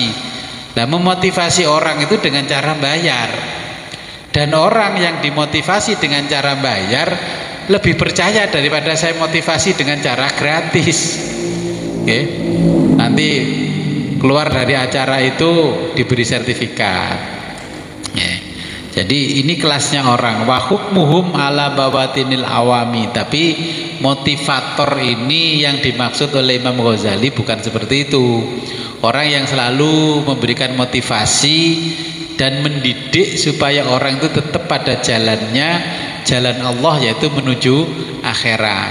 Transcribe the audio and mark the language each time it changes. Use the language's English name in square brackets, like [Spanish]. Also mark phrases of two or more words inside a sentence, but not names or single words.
[Indonesian] Nah, memotivasi orang itu dengan cara bayar, dan orang yang dimotivasi dengan cara bayar lebih percaya daripada saya motivasi dengan cara gratis. Nanti keluar dari acara itu diberi sertifikat. Jadi ini kelasnya orang [Arabic] وحكمهم على بواطن العوام. [Indonesian] Tapi motivator ini yang dimaksud oleh Imam Ghazali bukan seperti itu. Orang yang selalu memberikan motivasi dan mendidik supaya orang itu tetap pada jalannya, jalan Allah, yaitu menuju akhirat.